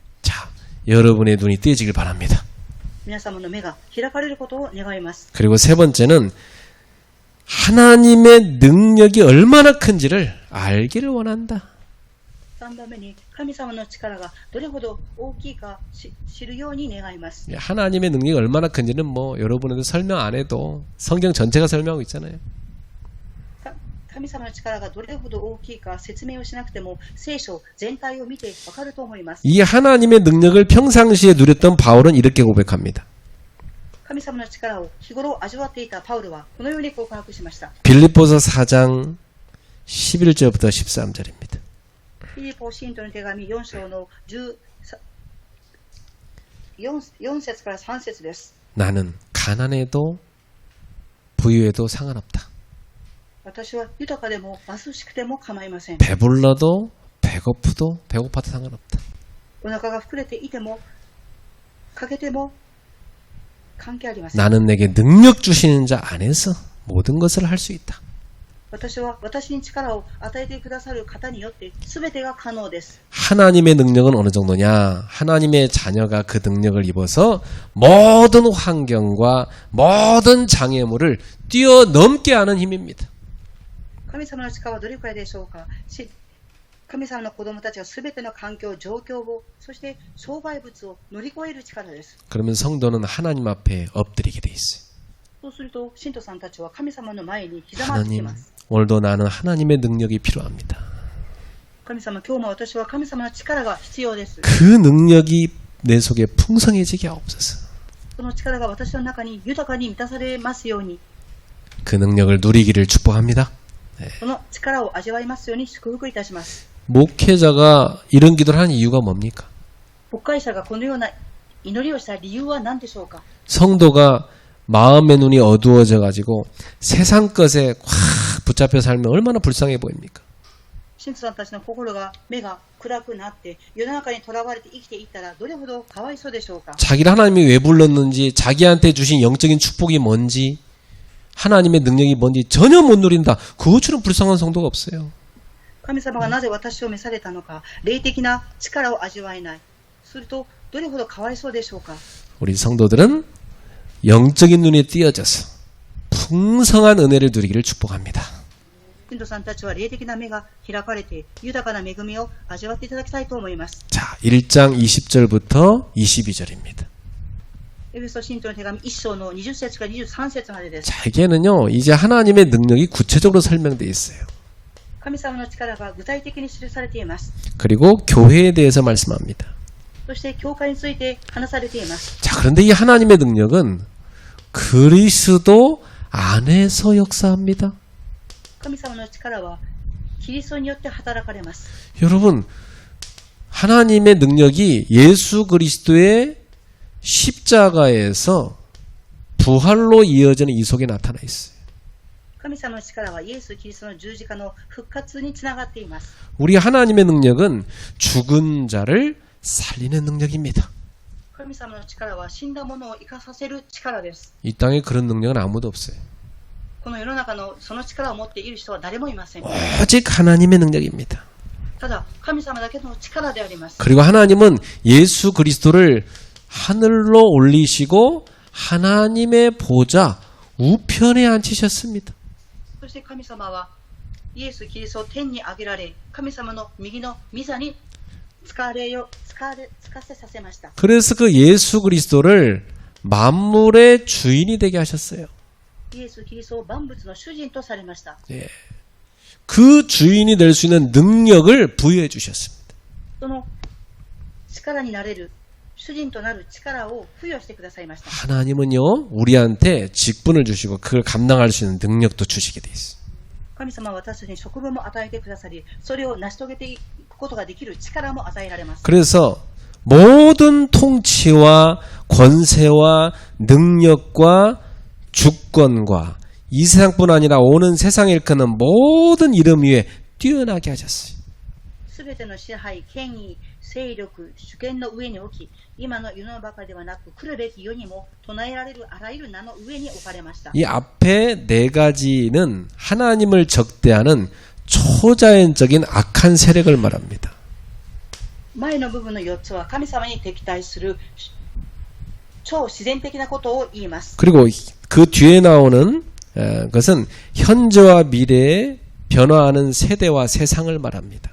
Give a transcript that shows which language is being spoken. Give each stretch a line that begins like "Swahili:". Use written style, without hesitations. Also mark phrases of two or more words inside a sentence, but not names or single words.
Korean: 자, 여러분의 눈이 띄어지길 바랍니다.
Japanese: 皆様の目が開かれることを願います。
Korean: 그리고 세 번째는 하나님의 능력이 얼마나 큰지를 알기를 원한다.
Japanese: 3 番目に神様の力がどれほど大きいか知るように願います。
Korean: 하나님의 능력이 얼마나 큰지는 뭐 여러분한테 설명 안 해도 성경 전체가 설명하고 있잖아요.
Japanese: 神様の力がどれほど大きいか説明をしなくても聖書全体を見てわかると思います。
Korean: 이 하나님의 능력을 평상시에 누렸던 바울은 이렇게 고백합니다.
Japanese: 神様の力を日頃味わっていたパウロはこのように告白しました。
Korean: 빌립보서 4장 11절부터 13절입니다.
Japanese: フィリポ信徒の手紙4章の4節から3節です。
Korean: 나는 가난해도 부유해도 상관없다.
Japanese: 私は豊かでも貧しくても構いません。
Korean: 배불러도 배고파도 상관없다.
Japanese: お腹が膨れていても欠けても関係ありません。
Korean: 나는 내게 능력 주시는 자 안에서 모든 것을 할 수 있다.
Japanese: 私は私に力を与えてくださる方によって全てが可能です。
Korean: 하나님의 능력은 어느 정도냐? 하나님의 자녀가 그 능력을 입어서 모든 환경과 모든 장애물을 뛰어넘게 하는 힘입니다.
Japanese: 神様の力はどれくらいでしょうか。神様の子供たちが全ての環境、状況を、そして障害物を乗り越える力です。
Korean: 그러면 성도는 하나님 앞에 엎드리게 돼 있어요.
Japanese: そうすると信徒さんたちは神様の前にひざまってき
Korean: 하나님,
Japanese: ます。
Korean: 오늘도 나는 하나님의 능력이 필요합니다.
Japanese: 神様、今日も私は神様の力が必要です。
Korean: 그 능력이 내 속에 풍성해지게 하옵소서.
Japanese: その力が私の中に豊かに満たされますように、
Korean: 그 능력을 누리기를 축복합니다.
Japanese: その力を味わいますように祝福いたします。
Korean: 목회자가 이런 기도를 하는 이유가 뭡니까?
Japanese: 牧会者がこのような祈りをした理由は何でしょうか。
Korean: 성도가 마음의 눈이 어두워져 가지고 세상 것에 확 붙잡혀 살면 얼마나 불쌍해 보입니까?
Japanese: 信徒さんたちの心が目が暗くなって世の中にとらわれて生きていったらどれほどかわいそうでしょうか。
Korean: 자기를 하나님이 왜 불렀는지, 자기한테 주신 영적인 축복이 뭔지, 하나님의 능력이 뭔지 전혀 못 누린다. 그것처럼 불쌍한 성도가 없어요.
Japanese: 神様がなぜ私を召されたのか、霊的な力を味わえない。するとどれほどかわいそうでしょうか。
Korean: 우리 성도들은 영적인 눈에 띄어져서 풍성한 은혜를 누리기를 축복합니다.
Japanese: 信徒さんたちは霊的な目が開かれて豊かな恵みを味わっていただきたいと思います。
Korean: 자, 1장 20절부터 22절입니다.
Japanese: エペソ信徒の手紙1章の20節から23節までです。
Korean: 자, 이게는요, 이제 하나님의 능력이 구체적으로 설명되어 있어요.
Japanese: 神様の力が具体的に記されています。
Korean: 그리고 교회에 대해서 말씀합니다.
Japanese: そして教会について話されています。
Korean: 자, 그런데 이 하나님의 능력은 그리스도 안에서 역사합니다.
Japanese: 神様の力はキリストによって働かれます。
Korean: 여러분, 하나님의 능력이 예수 그리스도의 십자가에서 부활로 이어지는 이 속에 나타나 있어요.
Japanese: 神様の力はイエス・キリストの十字架の復活につながっています。
Korean: 우리 하나님의 능력은 죽은 자를 살리는 능력입니다.
Japanese: 神様の力は死んだ者を生かさせる力です。
Korean: 이 땅에 그런 능력은 아무도 없어요.
Japanese: この世の中のその力を持っている人は誰もいません。
Korean: 오직 하나님의 능력입니다.
Japanese: ただ神様だけの力であります。
Korean: 그리고 하나님은 예수 그리스도를 하늘로 올리시고 하나님의 보좌 우편에 앉히셨습니다.
Japanese: そして神様はイエス・キリストを天に上げられ、神様の右の御座につかせさせました。
Korean: 그래서 그 예수 그리스도를 만물의 주인이 되게 하셨어요.
Japanese: イエス・キリストを万物の主人とされました。
Korean: 예. 그 주인이 될 수 있는 능력을 부여해 주셨습니다.
Japanese: その力になれる主人となる力を付与してくださいました。
Korean: 하나님은요, 우리한테 직분을 주시고 그걸 감당할 수 있는 능력도 주시게 돼 있어요.
Japanese: 神様は私たちに職分も与えてくださり、それを成し遂げていくことができる力も与えられます。
Korean: 그래서 모든 통치와 권세와 능력과 주권과 이 세상뿐 아니라 오는 세상에 일컫는 모든 이름 위에 뛰어나게 하셨어요.
Japanese: すべての支配、権威、勢力、主権の上に置き、今の世の中ではなく来るべき世にも唱えられるあらゆる名の上に置かれました。
Korean: 이 앞에 네 가지는 하나님을 적대하는 초자연적인 악한 세력을 말합니다.
Japanese: 前の部分の4つは神様に敵対する超自然的なことを言います。
Korean: 그리고 그 뒤에 나오는 것은 현재와 미래에 변화하는 세대와 세상을 말합니다.